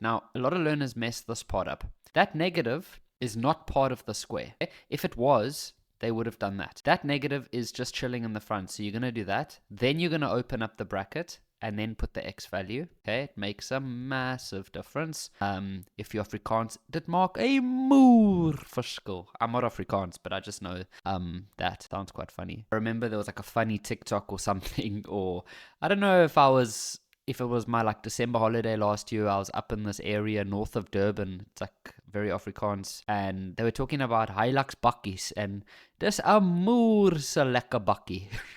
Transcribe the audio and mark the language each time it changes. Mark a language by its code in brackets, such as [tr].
[en] Now, a lot of learners mess this part up. That negative is not part of the square. If it was, they would have done that. That negative is just chilling in the front, so you're going to do that. Then you're going to open up the bracket, and then put the X value. Okay, it makes a massive difference. If you're Afrikaans, [af] dit maak 'n moer verskil. [en] I'm not Afrikaans, but I just know that sounds quite funny. I remember there was like a funny TikTok or something, or I don't know if it was my like December holiday last year. I was up in this area north of Durban. It's like very Afrikaans, and they were talking about Hilux bakkies, and [af] dis 'n moer se lekker bakkie.